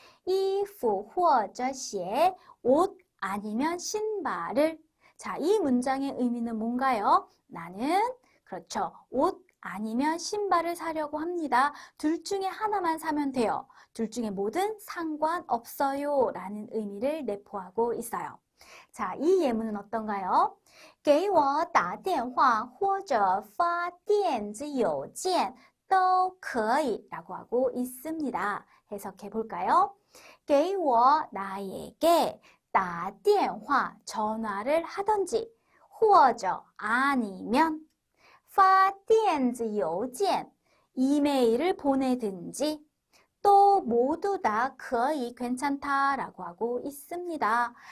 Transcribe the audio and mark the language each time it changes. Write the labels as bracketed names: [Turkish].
[Chinese] 衣服或者鞋 [Korean] 옷 아니면 신발을. 자, 이 문장의 의미는 뭔가요? 나는 그렇죠. 옷 아니면 신발을 사려고 합니다. 둘 중에 하나만 사면 돼요. 둘 중에 뭐든 상관없어요 라는 의미를 내포하고 있어요. 자, 이 예문은 어떤가요? [Chinese] 给我打电话或者发电子邮件都可以 [Korean] 라고 하고 있습니다. 해석해 볼까요? [Chinese] 给我 [Korean] 나에게 [Chinese] 打电话 [Korean] 전화를 하던지 [Chinese] 或者 [Korean] 아니면 [Chinese] 发电子邮件 [Korean] 이메일을 보내든지 또 모두 다 거의 괜찮다라고 하고 있습니다.